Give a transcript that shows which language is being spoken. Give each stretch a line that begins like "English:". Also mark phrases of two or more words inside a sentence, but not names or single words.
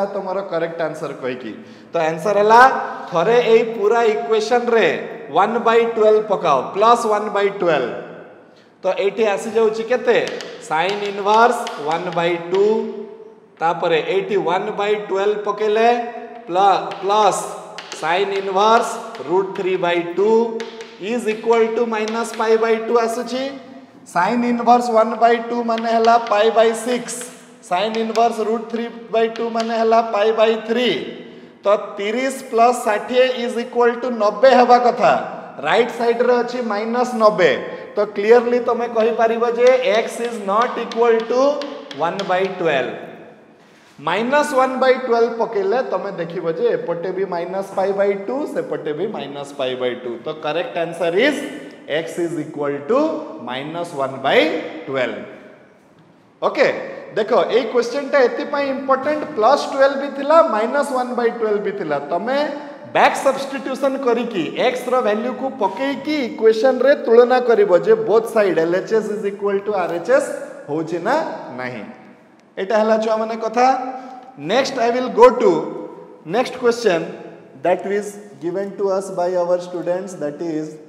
Odia: ତମରୋ
English: correct answer
Odia: କହି କି ତ ଆନ୍ସର ହେଲା ଥରେ ଏଇ ପୂରା ଇକ୍ୱେସନ ରେ 1/12 ପକାଅ ପ୍ଲସ 1/12 ତ ଏଠି ଆସି ଯାଉଛି କେତେ
English: sin inverse
Odia: 1/2 ତାପରେ ଏଠି 1/12 ପକେଇଲେ ପ୍ଲସ
English: sin inverse
Odia: √3/2
English: is equal to minus π/2
Odia: ଆସୁଛି
English: sin inverse 1/2
Odia: ମାନେ ହେଲା π/6
English: sin inverse √3/2
Odia: ମାନେ ହେଲା π/3 ତ
English: 30 plus 60 is equal to 90
Odia: ହେବା କଥା
English: right side
Odia: ରେ ଅଛି -90 ତ କ୍ଲିୟରଲି ତମେ କହି ପାରିବ ଯେ
English: x is not equal to 1/12
Odia: -1/12 ପକେଇଲେ ତମେ ଦେଖିବ ଯେ ଏପଟେ ବି -π/2 ସେପଟେ ବି -π/2 ତ
English: correct answer is x is equal to -1/12
Odia: ଓକେ ଦେଖ ଏ କ୍ୱେସ୍ଚନ ଟା ଏତି ପାଇଁ ଇମ୍ପୋର୍ଟାଣ୍ଟ +12 ବି ଥିଲା -1/12 ବି ଥିଲା ତମେ
English: back substitution
Odia: କରି କି x ର ଭାଲ୍ୟୁ କୁ ପକେଇ କି ଇକ୍ୱେସନ ରେ ତୁଳନା କରିବ ଯେ
English: both side LHS is equal to RHS
Odia: ହେଉଛି ନା ନାହିଁ ଏଟା ହେଲା ଛୁଆ ମାନେ କଥା
English: next I will go to next question that is given to us by our students that is